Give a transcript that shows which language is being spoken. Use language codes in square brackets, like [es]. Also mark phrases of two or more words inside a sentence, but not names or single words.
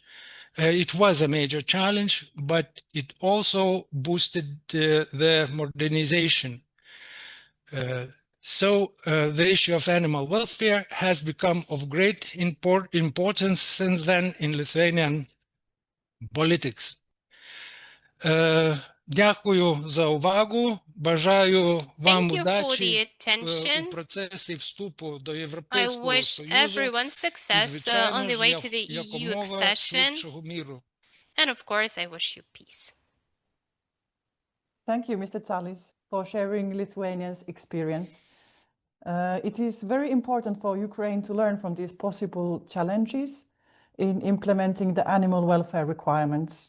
[en] It was a major challenge, but it also boosted the modernization. So the issue of animal welfare has become of great importance since then in Lithuanian politics. [uk] Дякую за увагу. Бажаю вам [en] Thank you for the [uk] удачі у [en] attention. [uk] процесі вступу до [en] I [uk] Європейського [en] wish [uk] Союзу [en] everyone [uk] і, [en] success on [uk] звичайно [en] the [uk] ж, [en] way to the EU [uk] якомога [en] accession. [uk] швидшого міру. [en] And of course, I wish you peace. Thank you, Mr. Tsalis, for sharing Lithuania's experience. It is very important for Ukraine to learn from these possible challenges in implementing the animal welfare requirements.